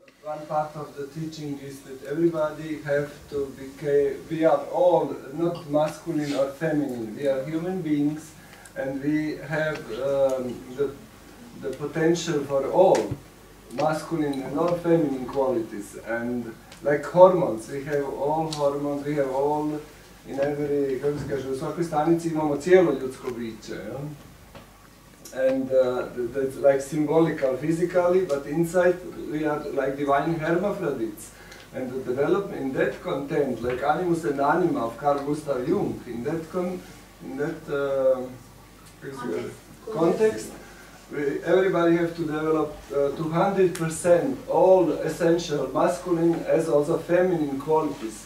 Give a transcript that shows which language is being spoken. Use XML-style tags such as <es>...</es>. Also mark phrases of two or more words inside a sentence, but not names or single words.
<en>one part of the teaching is that everybody have to we are all not masculine or feminine. We are human beings, and we have the potential for all masculine and all feminine qualities. And like hormones, we have all hormones, we have all in every,</en> <hr>kako se kaže, u svakoj stanici imamo cijelo ljudsko biće.</hr> <en>And that's like symbolical physically, but inside we are like divine hermaphrodites. And the development in that content, like Animus and Anima of Carl Gustav Jung, in that context, everybody have to develop 200% all essential masculine as also feminine qualities.</en>